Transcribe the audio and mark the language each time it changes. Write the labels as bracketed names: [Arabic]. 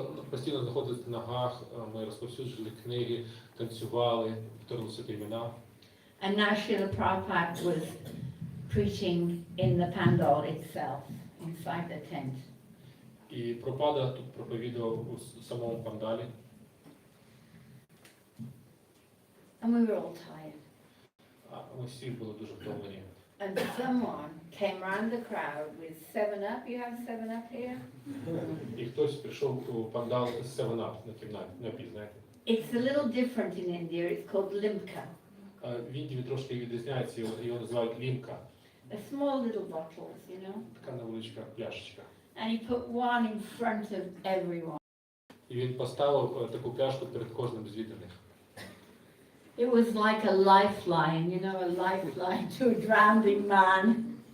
[Ukrainian] Постійно знаходилися на ногах, ми розповсюджували книги, танцювали, повторили святі імена. [English] And now Srila Prabhupada was preaching in the pandal itself, inside the tent. [Ukrainian] І Прабхупада тут проповідував у самому пандалі. [English] And we were all tired. [Ukrainian] А ми всі були дуже втомлені. [English] And someone came round the crowd with 7-Up. You have 7-Up here? [Ukrainian] І хтось прийшов у пандал з 7-Up на кімнаті, напій, знаєте. [English] It's a little different in India. It's called limca. [Ukrainian] В Індії трошки відрізняється, його називають лімка. [English] They're small little bottles, you know. [Ukrainian] Така невеличка пляшечка. [English] And he put one in front of everyone. [Ukrainian] І він поставив таку пляшку перед кожним з відданих. [English] It was like a lifeline, you know, a lifeline to a drowning man.